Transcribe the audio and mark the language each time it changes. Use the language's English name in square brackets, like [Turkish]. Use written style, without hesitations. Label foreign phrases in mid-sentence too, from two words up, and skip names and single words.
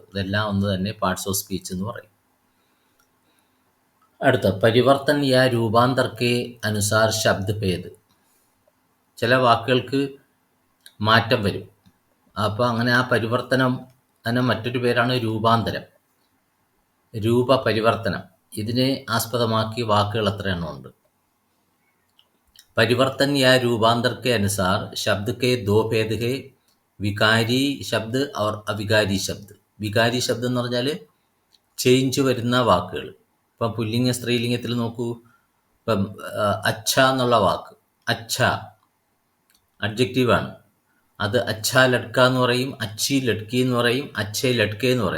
[Malayalam] ഇതെല്ലാം ഒന്ന് തന്നെ, [English] parts of speech [Malayalam] എന്ന് പറയും. അടുത്ത [Hindi] परिवर्तन या रूपांतर के अनुसार शब्द भेद. [Malayalam] ചില വാക്കുകൾക്ക് മാറ്റം വരും. അപ്പോൾ അങ്ങനെ ആ പരിവർത്തനം, അതിന് മറ്റൊരു പേരാണ് രൂപാന്തരം, രൂപ പരിവർത്തനം. ഇതിനെ ആസ്പദമാക്കി വാക്കുകൾ എത്ര എണ്ണം ഉണ്ട്. [Hindi] परिवर्तन या रूपांतर के अनुसार शब्द के 2 भेद है, विकारी शब्द और अविकारी शब्द. [Malayalam] വികാരി ശബ്ദം എന്ന് പറഞ്ഞാൽ ചേഞ്ച് വരുന്ന വാക്കുകൾ. ഇപ്പം പുല്ലിംഗ സ്ത്രീലിംഗത്തിൽ നോക്കൂ. ഇപ്പം അച്ഛ എന്നുള്ള വാക്ക്, അച്ഛ അഡ്ജക്റ്റീവാണ്. അത് [Hindi] अच्छा लड़का [Malayalam] എന്ന് പറയും, [Hindi] अच्छी लड़की [Malayalam] എന്ന് പറയും, [Hindi] अच्छे लड़का [Malayalam] എന്ന് പറയും.